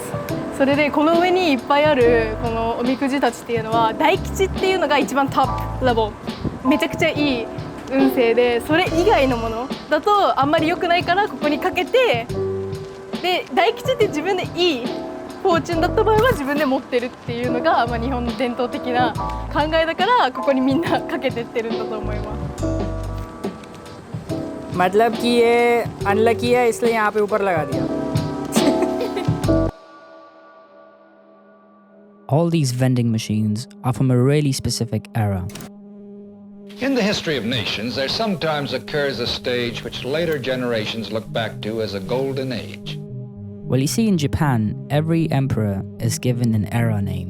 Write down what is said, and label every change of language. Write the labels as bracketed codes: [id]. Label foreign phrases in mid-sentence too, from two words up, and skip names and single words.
[ja] それでこの上にいっぱいあるこのおみくじたちっていうのは大吉っていうのが一番トップレベル、めちゃくちゃいい運勢で、それ以外のものだとあんまり良くないからここにかけて、で大吉って自分でいいフォーチュンだった場合は自分で持ってるっていうのが、日本の伝統的な考えだからここにみんなかけてってるんだと思います。 [hi] मतलब कि ये अनलकी है इसलिए यहाँ पे ऊपर लगा दिया. [en] All these vending machines are from a really specific era. In the history of nations, there sometimes occurs a stage which later generations look back to as a golden age. Well, you see, in Japan, every emperor is given an era name.